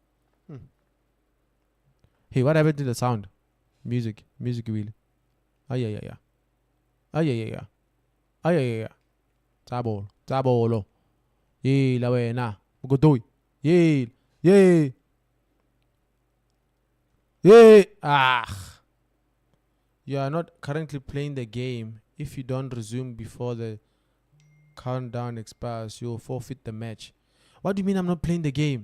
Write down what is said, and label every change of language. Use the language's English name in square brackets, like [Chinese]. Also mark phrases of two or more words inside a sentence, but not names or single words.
[English] Hey, what happened to the sound? Music wheel. Yeah. Tabolo. Yee, la wena. Godoi. Yee. You are not currently playing the game. If you don't resume before the countdown expires, you'll forfeit the match. What do you mean I'm not playing the game?